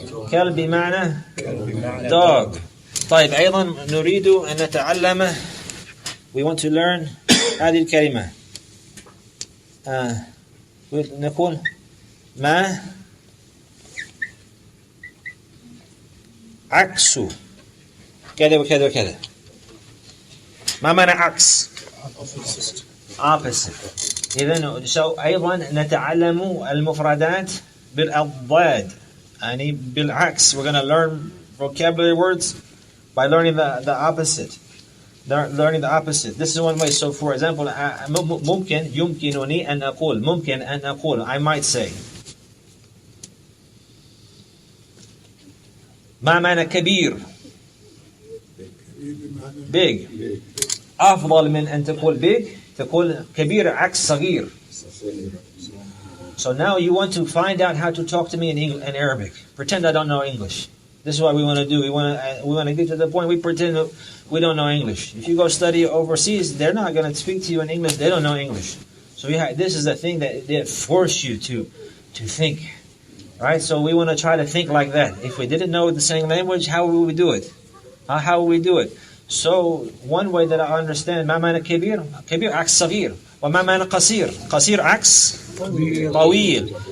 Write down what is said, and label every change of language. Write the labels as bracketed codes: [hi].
[ar] كلب بمعنى dog. طيب أيضا نريد أن نتعلم [en] we want to learn [ar] هذه الكلمة نقول ما عكس كذا وكذا وكذا. ما معنى عكس؟ opposite. إذن أيضا نتعلم المفردات بالأضداد يعني بالعكس. [en] We're going to learn vocabulary words by learning the opposite. Learning the opposite. This is one way. So for example [ar] ممكن يمكنني أن أقول ممكن أن أقول [en] I might say [ar] ما معنى كبير؟ big. أفضل من أن تقول big تقول كبير عكس صغير. [en] So now you want to find out how to talk to me in Arabic. Pretend I don't know English. This is what we want to do. We want to get to the point we pretend we don't know English. If you go study overseas, they're not going to speak to you in English. They don't know English. So this is the thing that they force you to think. Right? So we want to try to think like that. If we didn't know the same language, how would we do it? How would we do it? So one way that I understand [ar] ما معنى كبير؟ كبير عكس صغير. وما معنى قصير؟ قصير عكس طويل.